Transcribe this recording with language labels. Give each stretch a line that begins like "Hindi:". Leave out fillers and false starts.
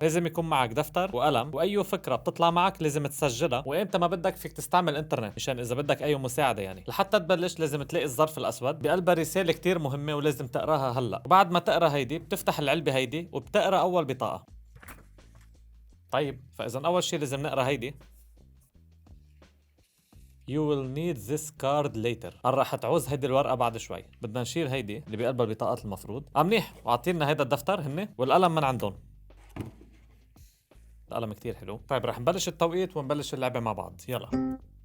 Arabic: لازم يكون معك دفتر وقلم، واي فكره بتطلع معك لازم تسجلها، وامتى ما بدك فيك تستعمل انترنت مشان اذا بدك اي مساعده يعني. لحتى تبلش لازم تلاقي الظرف الاسود بقلبها رساله كتير مهمه ولازم تقراها هلا، وبعد ما تقرا هيدي بتفتح العلبه هيدي وبتقرا اول بطاقه. طيب فاذا اول شيء لازم نقرا هيدي.
English: You will need this card later.
Arabic: راح تعوز هيدي الورقة بعد شوي. بدنا نشيل هيدي اللي بقلبها البطاقات المفروض. منيح، وعطينا هيدا الدفتر هن والقلم من عندهم. القلم كتير حلو. طيب رح نبلش التوقيت ونبلش اللعبة مع بعض. يلا.